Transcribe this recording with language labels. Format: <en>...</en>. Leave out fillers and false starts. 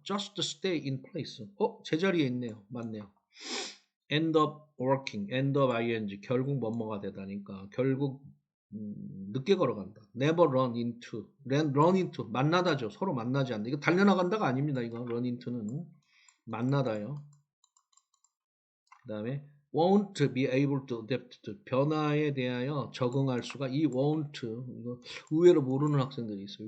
<en>Just stay in place.</en> <ko>제자리에 있네요. 맞네요.</ko> <en>End up working. End up ing.</en> <ko>결국 뭐뭐가 되다니까. 결국 늦게 걸어간다.</ko> <en>Never run into. run into.</en> <ko>만나다죠. 서로 만나지 않는다. 이거 달려나간다가 아닙니다. 이거 run into는 만나다요. 그 다음에</ko> <en>won't be able to adapt to.</en> <ko>변화에 대하여 적응할 수가 이 won't 이거 의외로 모르는 학생들이 있어요.</ko>